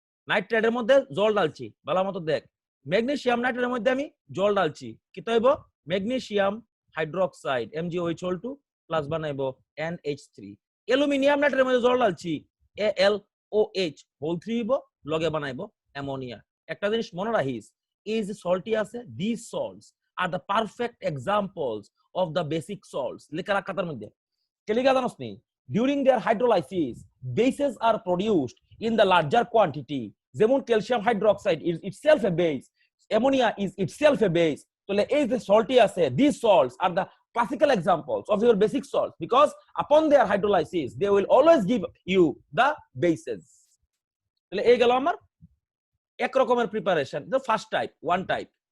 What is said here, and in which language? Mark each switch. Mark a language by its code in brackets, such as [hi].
[bn] নাইট্রাইডের মধ্যে জল ডালছি, ভালো মতো দেখ। ম্যাগনেসিয়াম নাইট্রাইডের মধ্যে আমি জল ডালছি, কি তৈব magnesium hydroxide MgOH2 plus বানাইবো NH3। Aluminium নাইট্রাইডের মধ্যে জল ডালছি AlOH হোল 3 হইব, লগে বানাইবো অ্যামোনিয়া। একটা জিনিস মনে রাখিস, এই যে সল্টই আছে, [en] these salts are the perfect examples of the basic salts। [bn] লেখা রাখ খাতার মধ্যে। কেলিগা জানোস নি, [en] during their hydrolysis bases are produced in the larger quantity। যেমন calcium hydroxide is itself a base, ammonia is itself a base। [bn] তাহলে এই যে সল্টই আছে, [en] these salts are the classical examples of your basic salts because upon their hydrolysis they will always give you the bases। [bn] তাহলে এই গেল আমার এক রকমের preparation, [en] the first type, one type।